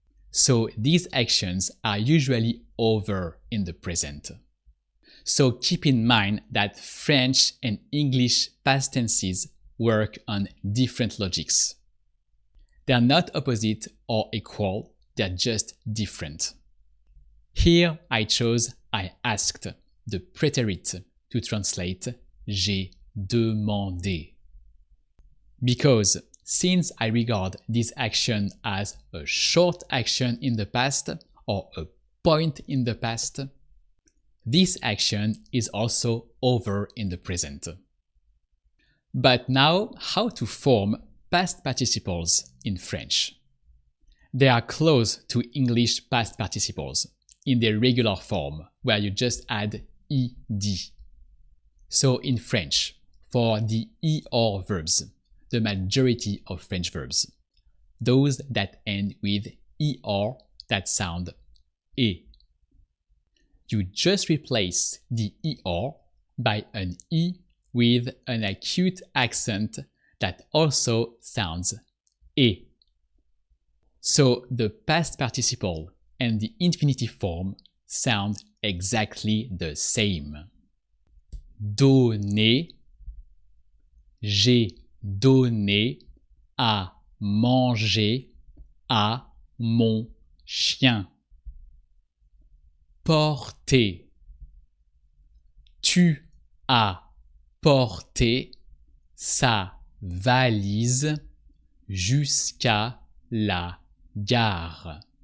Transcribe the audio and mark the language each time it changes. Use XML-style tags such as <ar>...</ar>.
<en>So these actions are usually over in the present. So keep in mind that French and English past tenses work on different logics. They are not opposite or equal, they are just different. Here I asked the prétérit to translate j'ai demandé. Because since I regard this action as a short action in the past or a point in the past, this action is also over in the present. But now, how to form past participles in French? They are close to English past participles in their regular form, where you just add ed. So in French, for the er verbs, the majority of French verbs, those that end with er that sound e, you just replace the er by an e with an acute accent that also sounds e. So the past participle and the infinitive form sound exactly the same.</en> <fr>Donner, j'ai donné à manger à mon chien. Porter, tu as porté sa valise jusqu'à la gare.</fr>